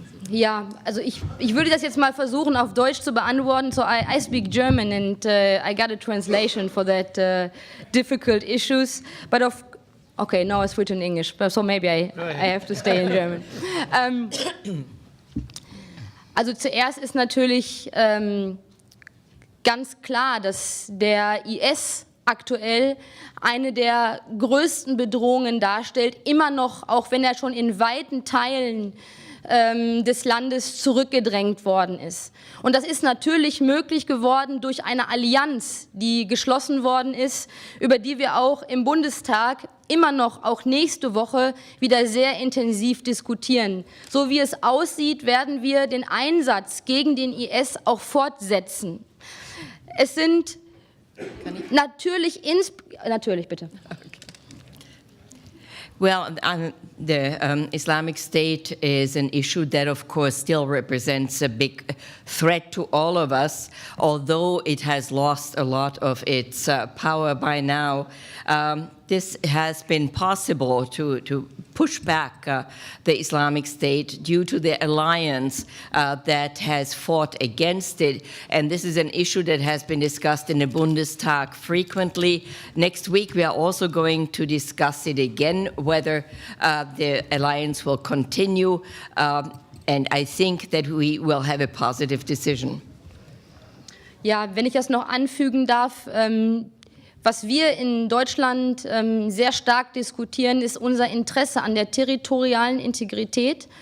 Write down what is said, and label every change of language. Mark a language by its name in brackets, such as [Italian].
[German] Ja, also ich würde das jetzt mal versuchen auf Deutsch zu beantworten. [English] So I speak German and I got a translation for that difficult issues. But okay, now I switch in English, so maybe I have to stay in German. [German] Also zuerst ist natürlich ganz klar, dass der IS aktuell eine der größten Bedrohungen darstellt, immer noch, auch wenn er schon in weiten Teilen des Landes zurückgedrängt worden ist. Und das ist natürlich möglich geworden durch eine Allianz, die geschlossen worden ist, über die wir auch im Bundestag immer noch, auch nächste Woche, wieder sehr intensiv diskutieren. So wie es aussieht, werden wir den Einsatz gegen den IS auch fortsetzen. Es sind natürlich bitte. [English] Okay. Well, the Islamic State is an issue that, of course, still represents a big threat to all of us, although it has lost a lot of its power by now. This has been possible to push back the Islamic State due to the alliance that has fought against it. And this is an issue that has been discussed in the Bundestag frequently. Next week, we are also going to discuss it again, whether the alliance will continue. And I think that we will have a positive decision. [German] Ja, wenn ich das noch anfügen darf, was wir in Deutschland sehr stark diskutieren, ist unser Interesse an der territorialen Integrität.